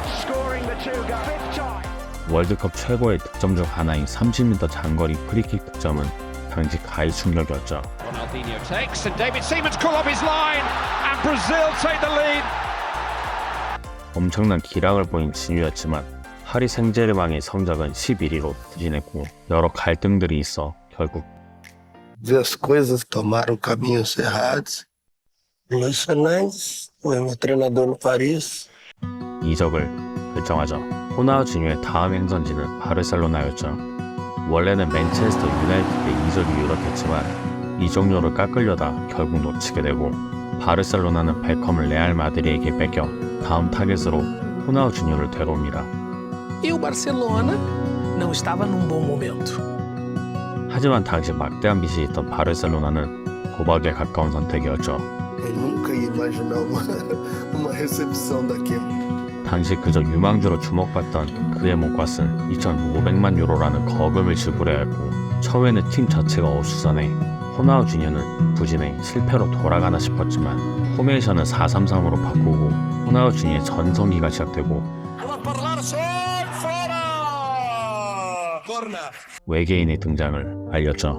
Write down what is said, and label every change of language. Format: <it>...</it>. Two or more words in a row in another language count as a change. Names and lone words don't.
<ko>월드컵 최고의 득점 중 하나인 30m 장거리 프리킥 득점은 당시 가히 충격이었죠. 엄청난 기량을 보인 진유였지만 파리 생제르맹의 성적은 11위로 부진했고 여러 갈등들이 있어 결국</ko> <pt>as coisas tomaram caminhos errados. Luis Fernandes foi meu treinador no Paris.</pt> <ko>이적을 결정하죠. 호나우 진유의 다음 행선지는 바르셀로나였죠. 원래는 맨체스터 유나이티드에 이적이 유력했지만 이적료를 깎으려다 결국 놓치게 되고 바르셀로나는 베컴을 레알 마드리드에게 뺏겨 다음 타겟으로 호나우 진유를 데려옵니다.</ko> <pt>E o Barcelona não estava num bom momento.</pt> <ko>하지만 당시 막대한 빚이 있던 바르셀로나는 도박에 가까운 선택이었죠.</ko> <pt>Eu nunca ia imaginar uma recepção daquela.</pt> <ko>당시 그저 유망주로 주목받던 그의 몸값은 2,500만 유로라는 거금을 지불해야 했고 처음에는 팀 자체가 어수선해 호나우 주니어는 부진해 실패로 돌아가나 싶었지만 포메이션은 4-3-3으로 바꾸고 호나우 주니어의 전성기가 시작되고 외계인의 등장을 알렸죠.</ko>